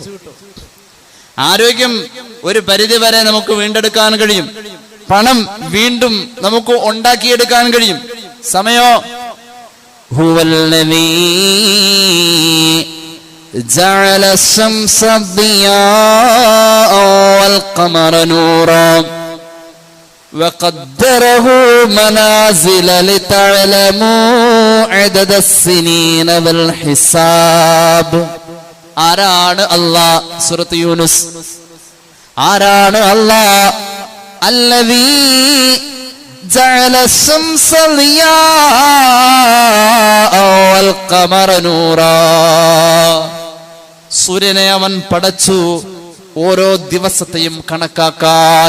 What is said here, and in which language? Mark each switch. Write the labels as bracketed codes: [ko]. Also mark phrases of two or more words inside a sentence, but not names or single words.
[ml] ആരോഗ്യം ഒരു പരിധി വരെ നമുക്ക് വീണ്ടെടുക്കാൻ കഴിയും. പണം വീണ്ടും നമുക്ക് ഉണ്ടാക്കിയെടുക്കാൻ കഴിയും. [ar] സമയോ هو الذي جعل الشمس ضياء والقمر نورا وقدره منازل لتعلموا عدد السنين والحساب. [ml] ആരാണ് അല്ലാഹ്? സൂറത്ത് യൂനുസ്. ആരാണ് അല്ലാഹ്? [ar] الذي جعل الشمس ضياء والقمر نورا. [ml] സൂര്യനെ അവൻ പടച്ചു ഓരോ ദിവസത്തെയും കണക്കാക്കാൻ.